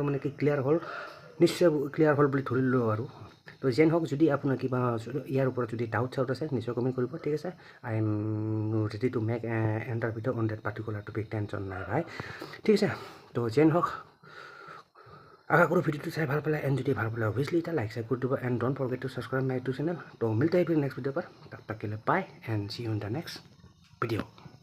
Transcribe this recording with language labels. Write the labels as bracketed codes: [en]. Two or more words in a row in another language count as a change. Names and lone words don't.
[as] মানে কি নিশ্চয় ক্লিয়াৰ হ'ল বুলি ধৰিলোঁ আৰু তো যেন হওক যদি আপোনাৰ কিবা ইয়াৰ ওপৰত যদি ডাউট আছে নিশ্চয় কমেণ্ট কৰিব ঠিক আছে [en] I am ready to make another video on that particular topic [as] টেনশ্যন নাই ভাই ঠিক আছে তো যেন হওক আশা কৰোঁ ভিডিঅ'টো চাই ভাল পালে এণ্ড যদি ভাল পালে অভিয়াছলি এটা লাইক কৰি দিব [en] and don't forget to subscribe my YouTube channel [hi] तो मिलते हैं फिर नेक्स्ट वीडियो पर तब तक के लिए [en] bye and see you in the next video